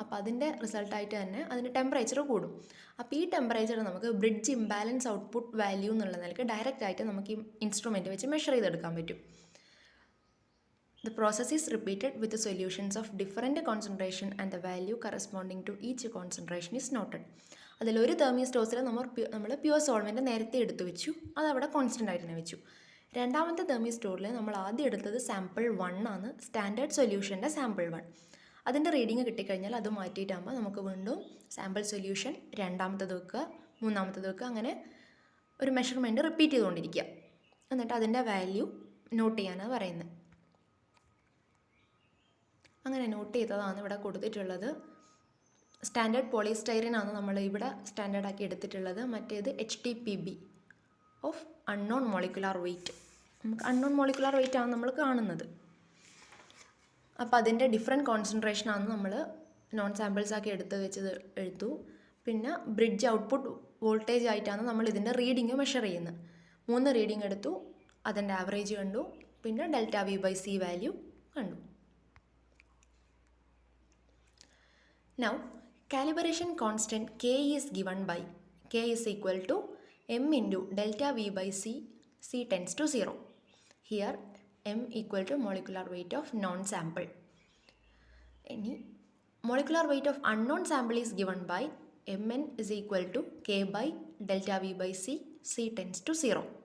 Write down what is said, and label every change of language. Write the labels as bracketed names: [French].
[Malayalam] അപ്പോൾ അതിൻ്റെ റിസൾട്ടായിട്ട് തന്നെ അതിൻ്റെ ടെമ്പറേച്ചർ കൂടും. അപ്പോൾ ഈ ടെമ്പറേച്ചർ നമുക്ക് ബ്രിഡ്ജ് ഇംബാലൻസ് ഔട്ട്പുട്ട് വാല്യൂ എന്നുള്ള നിലയ്ക്ക് ഡയറക്റ്റായിട്ട് നമുക്ക് ഈ ഇൻസ്ട്രുമെൻറ്റ് വെച്ച് മെഷർ ചെയ്തെടുക്കാൻ പറ്റും. [English] The process is repeated with the solutions of different concentration and the value corresponding to each concentration is noted. [Malayalam] അതിലൊരു തെർമിസ്റ്റോസിൽ നമ്മൾ പ്യുവർ സോൾവെൻറ്റ് നേരത്തെ എടുത്തു വെച്ചു, അതവിടെ കോൺസ്റ്റൻ്റ് ആയിട്ട് തന്നെ വെച്ചു. രണ്ടാമത്തെ തെർമിസ്റ്റോറിൽ നമ്മൾ ആദ്യം എടുത്തത് സാമ്പിൾ 1 ആണ്, സ്റ്റാൻഡേർഡ് സൊല്യൂഷൻ്റെ സാമ്പിൾ 1. അതിൻ്റെ റീഡിങ് കിട്ടിക്കഴിഞ്ഞാൽ അത് മാറ്റിയിട്ടാകുമ്പോൾ നമുക്ക് വീണ്ടും സാമ്പിൾ സൊല്യൂഷൻ രണ്ടാമത്തത് വെക്കുക, മൂന്നാമത്തത് വെക്കുക, അങ്ങനെ ഒരു മെഷർമെൻറ്റ് റിപ്പീറ്റ് ചെയ്തുകൊണ്ടിരിക്കുക. എന്നിട്ട് അതിൻ്റെ വാല്യൂ നോട്ട് ചെയ്യാനാണ് പറയുന്നത്. അങ്ങനെ നോട്ട് ചെയ്തതാണ് ഇവിടെ കൊടുത്തിട്ടുള്ളത്. സ്റ്റാൻഡേർഡ് പോളിസ്റ്റൈറിനാണ് നമ്മൾ ഇവിടെ സ്റ്റാൻഡേർഡാക്കി എടുത്തിട്ടുള്ളത്. മറ്റേത് [English] HTPB of unknown molecular weight. [Malayalam] നമുക്ക് അൺനോൺ മോളിക്കുലാർ വെയ്റ്റ് ആണ് നമ്മൾ കാണുന്നത്. അപ്പോൾ അതിൻ്റെ ഡിഫറെൻറ്റ് കോൺസെൻട്രേഷനാണ് നമ്മൾ നോൺ സാമ്പിൾസാക്കി എടുത്തു. പിന്നെ ബ്രിഡ്ജ് ഔട്ട്പുട്ട് വോൾട്ടേജ് ആയിട്ടാണ് നമ്മൾ ഇതിൻ്റെ റീഡിങ് മെഷർ ചെയ്യുന്നത്. 3 റീഡിങ് എടുത്തു, അതിൻ്റെ ആവറേജ് കണ്ടു, പിന്നെ ΔV/C വാല്യൂ കണ്ടു. [English] Now, calibration constant K is given by K is equal to m into delta V by C, C tends to 0. Here, m equal to molecular weight of known sample. Any molecular weight of unknown sample is given by mn is equal to k by delta v by c, c tends to 0.